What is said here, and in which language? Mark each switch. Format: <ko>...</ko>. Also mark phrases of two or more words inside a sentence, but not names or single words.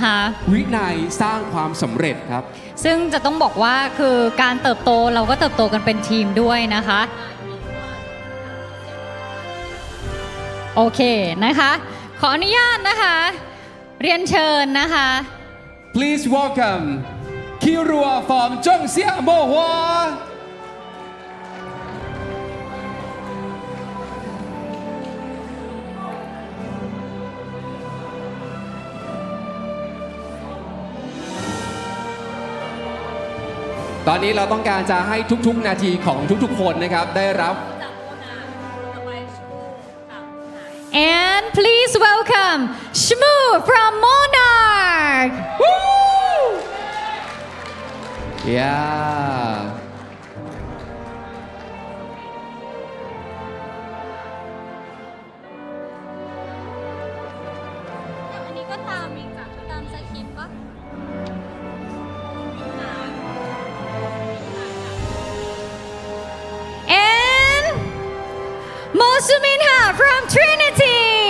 <th>วินัยสร้างความสำเร็จครับ ซึ่งจะต้องบอกว่าคือการเติบโตเราก็เติบโตกันเป็นทีมด้วยนะคะ โอเคนะคะ ขออนุญาตนะคะ เรียนเชิญนะคะ</th> <en>Please welcome Kirua from</en> <th>仲夏沫花ตอนนี้เราต้องการจะให้ทุกๆนาทีของทุกๆคนนะครับได้รับ</th> <en>And please welcome Shmoo from Monarch. Yeah.</en> <th>อันนี้ก็ตามอีกจากตามสคริปต์ปะ</th> <en>And Mosuminha from Trinity.</en>